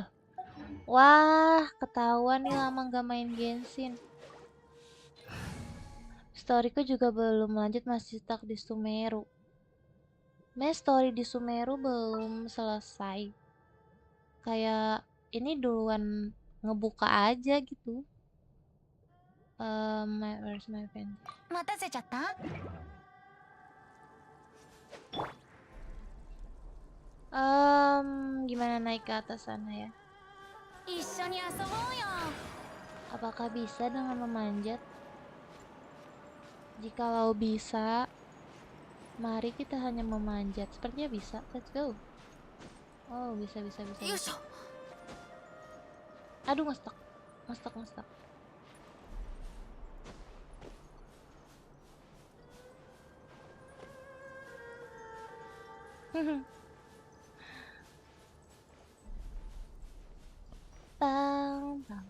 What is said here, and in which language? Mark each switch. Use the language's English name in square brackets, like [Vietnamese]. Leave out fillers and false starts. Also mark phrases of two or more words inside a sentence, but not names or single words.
[Indonesian] Wah, ketahuan nih lama gak main Genshin. Storyku juga belum lanjut, masih stuck di Sumeru. Mei story di Sumeru belum selesai. Kayak ini duluan ngebuka aja gitu. [English] Where's my pen? [Japanese] 待たせちゃった？ [Indonesian] Gimana naik ke atas sana ya? [Japanese] 一緒に遊ぼうよ。 [Indonesian] Apakah bisa dengan memanjat? Jikalau bisa, mari kita hanya memanjat. Sepertinya bisa. [English] Let's go. [Indonesian] Oh, bisa. [Japanese] よいしょ。 [Indonesian] Aduh, ngestak. Ngestak. Bang.